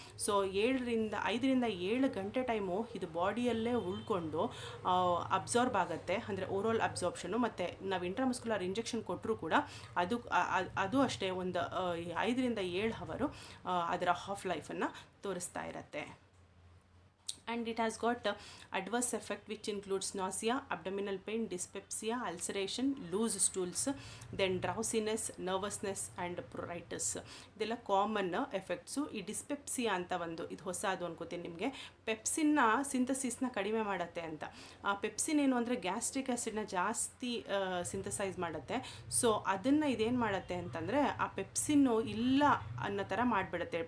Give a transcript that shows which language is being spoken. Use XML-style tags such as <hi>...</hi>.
<kn>So 5 ರಿಂದ 7 ಗಂಟೆ time ಇದು ಬಾಡಿಯಲ್ಲೇ ಉಳ್ಕೊಂಡು ಅಬ್ಸಾರ್ಬ್ ಆಗುತ್ತೆ, ಅಂದರೆ ಓರಲ್ ಅಬ್ಸಾರ್ಪ್ಷನು. ಮತ್ತು ನಾವು ಇಂಟ್ರಾಮಸ್ಕ್ಯುಲರ್ ಇಂಜೆಕ್ಷನ್ ಕೊಟ್ಟರೂ ಕೂಡ ಅದು ಅಷ್ಟೇ ಒಂದು 5 ರಿಂದ 7 ಅವರು ಅದರ ಹಾಫ್ ಲೈಫನ್ನು ತೋರಿಸ್ತಾ ಇರುತ್ತೆ.</kn> <en>And it has got adverse effect which includes nausea, abdominal pain, dyspepsia, ulceration, loose stools, then drowsiness, nervousness and pruritus.</en> <kn>ಇದೆಲ್ಲ ಕಾಮನ್ ಎಫೆಕ್ಟ್ಸು. ಈ ಡಿಸ್ಪೆಪ್ಸಿಯಾ ಅಂತ ಒಂದು ಇದು ಹೊಸದು ಅನ್ಕೋತೀನಿ ನಿಮಗೆ. ಪೆಪ್ಸಿನ್ನ ಸಿಂಥಸಿಸ್ನ ಕಡಿಮೆ ಮಾಡುತ್ತೆ ಅಂತ. ಆ ಪೆಪ್ಸಿನ್ ಏನು ಅಂದರೆ ಗ್ಯಾಸ್ಟ್ರಿಕ್ ಆ್ಯಸಿಡ್ನ ಜಾಸ್ತಿ ಸಿಂಥಸೈಸ್ ಮಾಡುತ್ತೆ. ಸೊ ಅದನ್ನು ಇದೇನು ಮಾಡುತ್ತೆ ಅಂತಂದರೆ ಆ ಪೆಪ್ಸಿನ್ನು ಇಲ್ಲ ಅನ್ನೋ ಥರ ಮಾಡಿಬಿಡುತ್ತೆ.</kn>